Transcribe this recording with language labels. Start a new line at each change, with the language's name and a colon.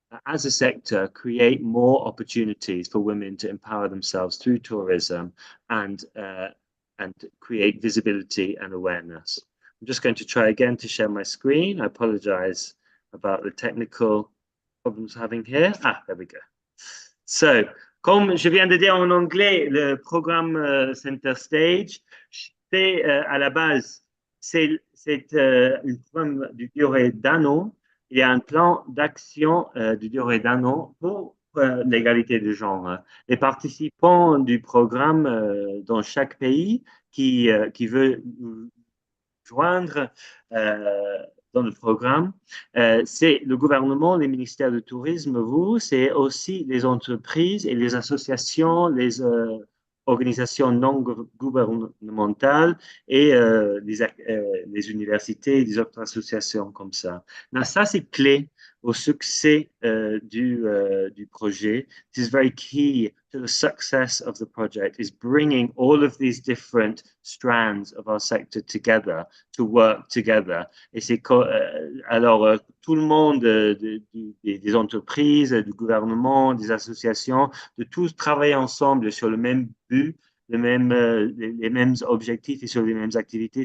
English: as a sector, create more opportunities for women to empower themselves through tourism and create visibility and awareness. I'm just going to try again to share my screen. I apologize about the technical problems having here. There we go. So,
French: Comme je viens de dire en anglais, le programme Center Stage, c'est à la base, c'est un programme de durée d'un an. Il y a un plan d'action de durée d'un an pour l'égalité de genre. Les participants du programme dans chaque pays qui veut joindre dans le programme, c'est le gouvernement, les ministères du tourisme, vous, c'est aussi les entreprises et les associations, les organisations non gouvernementales et les universités et des autres associations comme ça. Là, ça, c'est clé au succès du projet.
English: It is very key to the success of the project, is bringing all of these different strands of our sector together to work together.
French: Et c'est alors tout le monde des entreprises, du gouvernement, des associations, de tous travailler ensemble sur le même but, les mêmes objectifs et sur les mêmes activités.